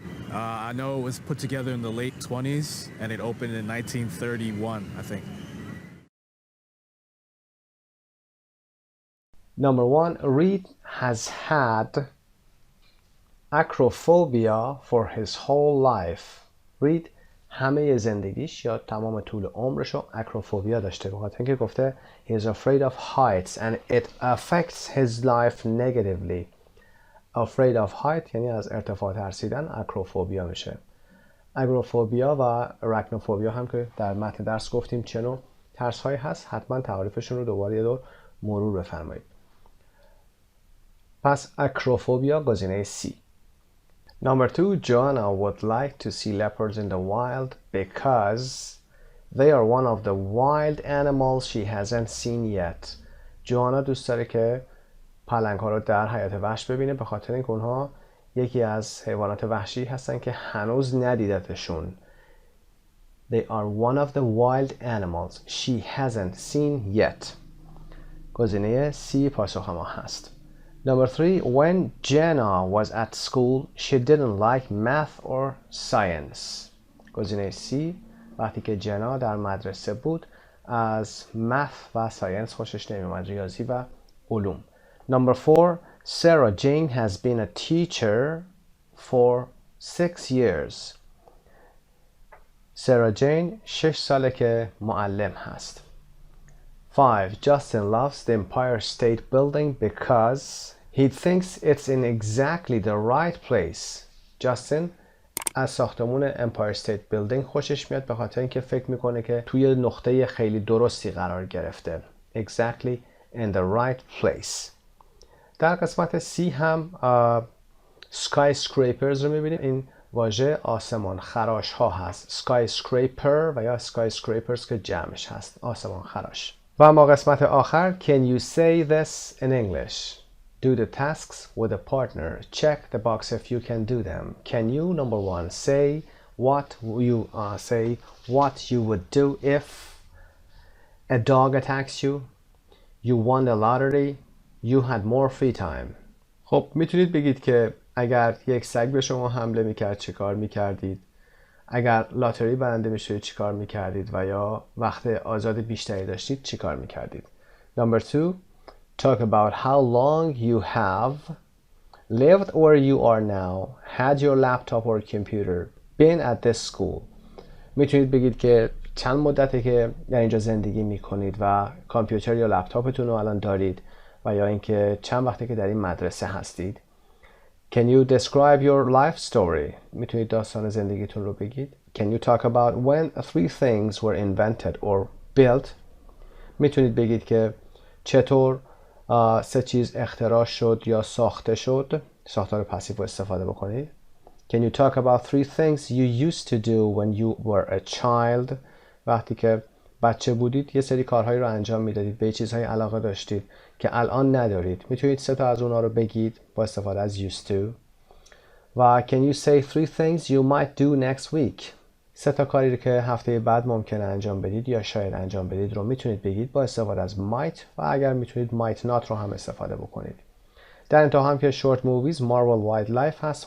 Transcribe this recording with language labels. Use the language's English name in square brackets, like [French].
[English] I know it was put together in the late 20s, and it opened in 1931, I think. Number 1. Reed has had acrophobia for his whole life. [Persian] Reed همه زندگیش یا تمام طول عمرش رو acrophobia داشته. بخاطر اینکه گفته [English] he is afraid of heights and it affects his life negatively. Afraid of height [Persian] یعنی از ارتفاع ترسیدن acrophobia میشه. acrophobia و arachnophobia هم که در متن درس گفتیم چه نوع ترس هایی هست. حتما تعریفشون رو دوباره یه دور مرور بفرمایید. پس acrophobia گزینه C. [English] Number 2, Joanna would like to see leopards in the wild because they are one of the wild animals she hasn't seen yet. [Persian] جوانا دوست داره که پلنگ ها رو در حیات وحش ببینه به خاطر اینکه اونها یکی از حیوانات وحشی هستن که هنوز ندیدتشون. [English] They are one of the wild animals she hasn't seen yet. [Persian] گزینه C پاسخ ما هست. [English] Number 3, when Jenna was at school, she didn't like math or science. [Persian] گزینه C, وقتی که جنا در مدرسه بود از math و science خوشش نمی‌آمد، ریاضی و علوم. [English] Number 4, Sarah Jane has been a teacher for 6 years. [Persian] Sarah Jane 6 ساله که معلم هست. [English] 5. Justin loves the Empire State Building because he thinks it's in exactly the right place. [Persian] Justin از ساختمون Empire State Building خوشش میاد به خاطر اینکه فکر میکنه که توی نقطه خیلی درستی قرار گرفته. [English] Exactly in the right place. [Persian] در قسمت C هم skyscrapers رو میبینیم. این واژه آسمان خراش ها هست. skyscraper و یا skyscrapers که جمعش هست. آسمان خراش. و اما قسمت آخر [English] Can you say this in English? Do the tasks with a partner. Check the box if you can do them. Can you, number 1, say what you would do if a dog attacks you, you won the lottery, you had more free time. [Persian] خب میتونید بگید که اگر یک سگ به شما حمله میکرد چه کار میکردید؟ اگر لاتری برنده میشدید چی کار میکردید؟ و یا وقت آزاد بیشتری داشتید چی کار میکردید؟ [English] Number 2, talk about how long you have lived where you are now, had your laptop or computer, been at this school. [Persian] میتونید بگید که چند مدته که در اینجا زندگی میکنید و کامپیوتر یا لپتاپتون رو الان دارید و یا اینکه چند وقته که در این مدرسه هستید. [English] Can you describe your life story? [Persian] میتونید داستان زندگیتون رو بگید. [English] Can you talk about when 3 things were invented or built? [Persian] میتونید بگید که چطور 3 چیز اختراع شد یا ساخته شد. ساختار پسیو رو استفاده بکنید. [English] Can you talk about 3 things you used to do when you were a child? [Persian] وقتی که بچه بودید یه سری کارهایی رو انجام میدادید، به چیزهای علاقه داشتید که الان ندارید. میتونید 3 تا از اونها رو بگید با استفاده از used to. [English] و can you say 3 things you might do next week? [Persian] 3 تا کاری رو که هفته بعد ممکنه انجام بدید یا شاید انجام بدید رو میتونید بگید با استفاده از might و اگر میتونید might not رو هم استفاده بکنید. در انتها هم که short movies Marvel Wildlife هست.